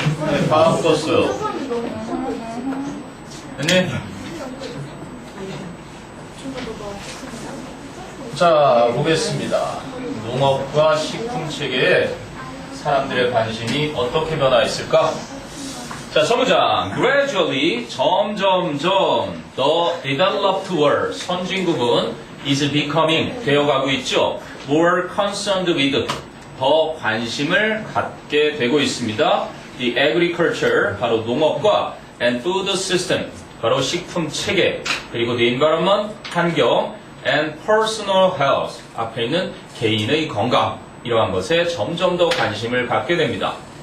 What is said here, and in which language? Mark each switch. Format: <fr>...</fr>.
<ko>네, 다 바꿨어요. 됐니? 자, 보겠습니다. 농업과 식품 체계에 사람들의 관심이 어떻게 변화했을까? 자, 서문장.</ko> <en>Gradually, 점점점, the developed world, 선진국은 is becoming,</en> <ko>되어가고 있죠.</ko> <en>More concerned with,</en> <ko>더 관심을 갖게 되고 있습니다. The agriculture, 바로 농업과</ko> <en>and food system,</en> <ko>바로 식품 체계, 그리고 the environment, 환경,</ko> <en>and personal health,</en> <ko>앞에 있는 개인의 건강, 이러한 것에 점점 더 관심을 갖게 됩니다.</ko>